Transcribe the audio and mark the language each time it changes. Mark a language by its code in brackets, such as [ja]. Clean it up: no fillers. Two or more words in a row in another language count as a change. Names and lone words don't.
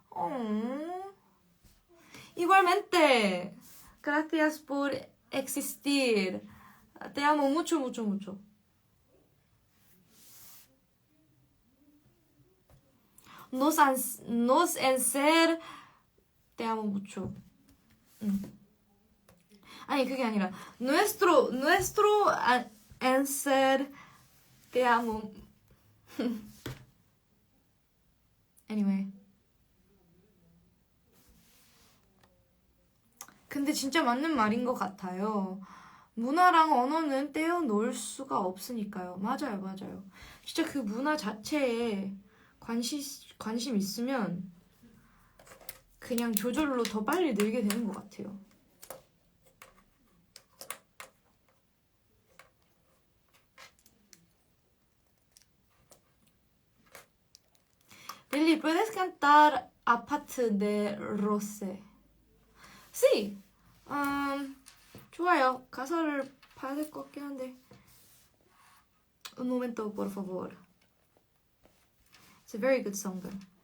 [es] Igualmente. Gracias por existir. Te amo mucho. Nos en ser te amo mucho. [ko] 아니 그게 아니라 [es] nuestro en ser te amo. [en] Anyway. [ko] 근데 진짜 맞는 말인 것 같아요. 문화랑 언어는 떼어놓을 수가 없으니까요. 맞아요. 진짜 그 문화 자체에 관심 있으면 그냥 저절로 더 빨리 늘게 되는 것 같아요. [es] Lily, ¿puedes cantar Aparte de Rose? Sí. [ko] 좋아요. 가사를 봐야 될 것 같긴 한데. [es] Un momento, por favor. [en] It's a very good song, though.